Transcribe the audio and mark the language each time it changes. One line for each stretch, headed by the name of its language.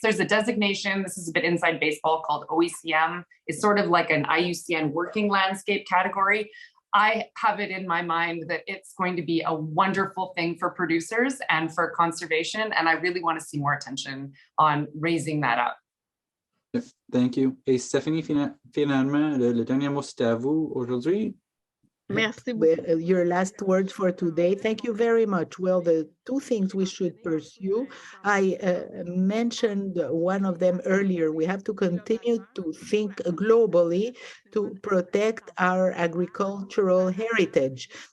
English: There's a designation. This is a bit inside baseball called OECM. It's sort of like an IUCN working landscape category. I have it in my mind that it's going to be a wonderful thing for producers and for conservation, and I really want to see more attention on raising that up. Thank you.
French: Et Stéphanie, finalement, le dernier mot, c'est à vous aujourd'hui. Merci.
English: Your last word for today. Thank you very much. Well, the two things we should pursue, I mentioned one of them earlier. We have to continue to think globally to protect our agricultural heritage.